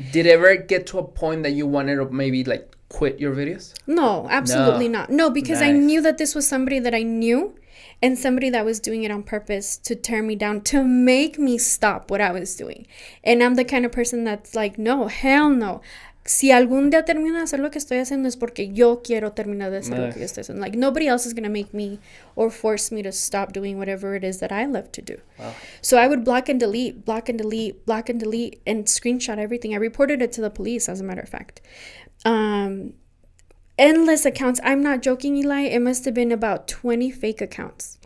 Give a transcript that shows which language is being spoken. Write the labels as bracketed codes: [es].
[en] Did it ever get to a point that you wanted to maybe like quit your videos? No, absolutely not. No, because I knew that this was somebody that I knew and somebody that was doing it on purpose to tear me down, to make me stop what I was doing. And I'm the kind of person that's like, no, hell no. [es] Si algún día termino de hacer lo que estoy haciendo es porque yo quiero terminar de hacer lo que yo estoy haciendo. [en] Like, nobody else is going to make me or force me to stop doing whatever it is that I love to do. Wow. So I would block and delete, and screenshot everything. I reported it to the police, as a matter of fact. Endless accounts. I'm not joking, Eli. It must have been about 20 fake accounts.